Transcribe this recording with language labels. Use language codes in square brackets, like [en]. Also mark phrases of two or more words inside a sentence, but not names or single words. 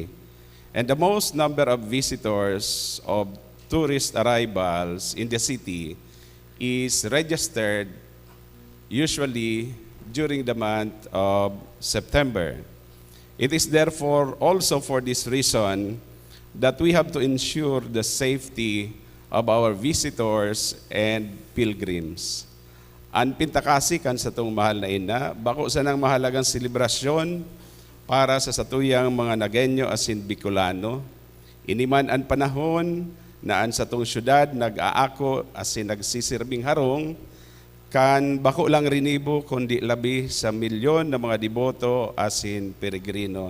[en] And the most number of visitors of tourist arrivals in the city is registered usually during the month of September. It is therefore also for this reason that we have to ensure the safety of our visitors and pilgrims. [bik] Ang pintakasi kan sa itong mahal na ina, bako sa nang mahalagang selebrasyon para sa satuyang mga Nagenyo asin Bicolano. Iniman ang panahon na an sa itong syudad nag-aako asin nagsisirbing harong, kan bako lang rinibo kundi labi sa milyon na mga deboto asin peregrino.